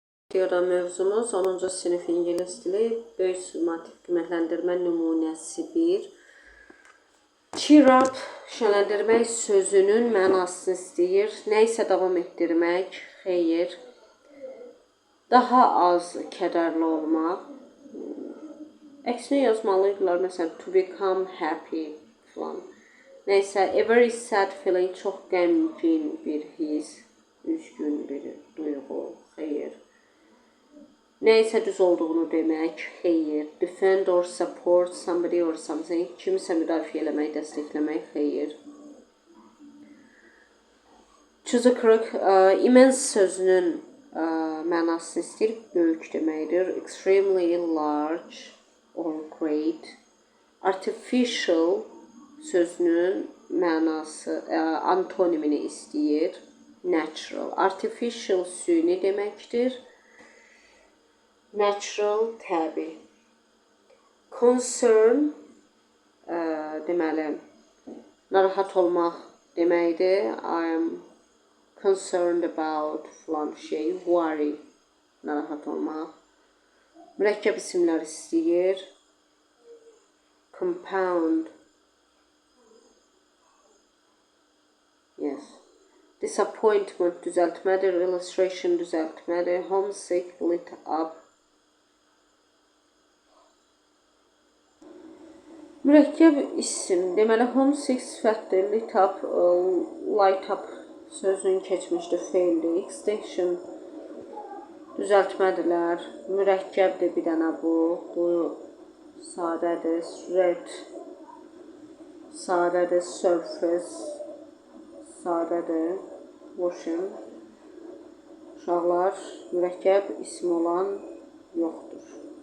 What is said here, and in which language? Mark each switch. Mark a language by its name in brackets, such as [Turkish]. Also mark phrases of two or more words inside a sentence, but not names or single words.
[Azerbaijani] Videoda mövzumuz 10-cu sinif ingilis dili böyük summativ qiymətləndirmə nümunəsi 1. [English] Cheer up, [Azerbaijani] şənləndirmək sözünün mənasını istəyir. Nə isə davam etdirmək, xeyr. Daha az kədərli olmaq. Əksinə yazmalıydılar, məsələn, [English] to become happy falan. [Azerbaijani] Nə isə, [English] a very sad feeling, [Azerbaijani] çox qəmgin bir his, üzgün bir duyğu, xeyr. Nə isə düz olduğunu demək, xeyr. [English] Defend or support somebody or something. [Azerbaijani] Kimisə müdafiə eləmək, dəstəkləmək, xeyr. Çuzuqruq, immense sözünün mənasını istəyir, böyük deməkdir. [English] Extremely large or great. [Azerbaijani] Artificial sözünün mənası, antonimini istəyir. Natural. Artificial süni deməkdir. Natural, təbii. Concern, deməli, narahat olmaq deməkdir. [English] I am concerned about [Azerbaijani] falan şey. Worry, narahat olmaq. Mürəkkəb isimlər istəyir. [English] Compound. Yes. [Azerbaijani] Disappointment, düzəltmədir. Illustration, düzəltmədir. [English] Homesick, lit up. [Azerbaijani] Mürəkkəb isim, deməli, homesick sifətdir, [English] lit up, light up [Azerbaijani] sözünün keçmişdir, feildir, extinction, düzəltmədirlər, mürəkkəbdir bir dənə bu sadədir, sadədir, surface, sadədir, washing, uşaqlar, mürəkkəb isim olan yoxdur.